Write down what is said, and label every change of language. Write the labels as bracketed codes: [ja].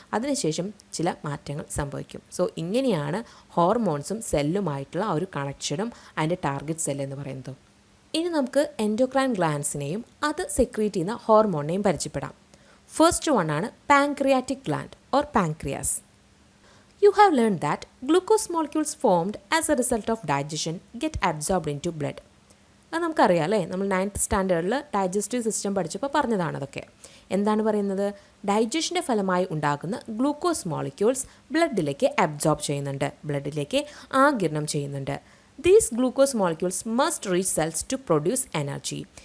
[ml] അതിനുശേഷം ചില മാറ്റങ്ങൾ സംഭവിക്കും. സോ ഇങ്ങനെയാണ് ഹോർമോൺസും സെല്ലുമായിട്ടുള്ള ആ ഒരു കണക്ഷനും അതിൻ്റെ ടാർഗറ്റ് സെൽ എന്ന് പറയുന്നത്. ഇനി നമുക്ക് എൻഡോക്രൈൻ ഗ്ലാൻഡ്സിനെയും അത് സെക്രീറ്റ് ചെയ്യുന്ന ഹോർമോണിനെയും പരിചയപ്പെടാം. [en] First one ആണ് pancreatic gland or pancreas. You have learned that glucose molecules formed as a result of digestion get absorbed into blood. [ml] അത് നമുക്കറിയാം അല്ലേ, നമ്മൾ 9th സ്റ്റാൻഡേർഡിൽ ഡൈജസ്റ്റീവ് സിസ്റ്റം പഠിച്ചപ്പോൾ പറഞ്ഞതാണ് അതൊക്കെ. എന്താണ് പറയുന്നത്? ഡൈജഷൻ്റെ ഫലമായി ഉണ്ടാകുന്ന ഗ്ലൂക്കോസ് മോളിക്യൂൾസ് ബ്ലഡിലേക്ക് അബ്സോർബ് ചെയ്യുന്നുണ്ട്, ബ്ലഡിലേക്ക് ആഗിരണം ചെയ്യുന്നുണ്ട്. [en] These glucose molecules must reach cells to produce energy.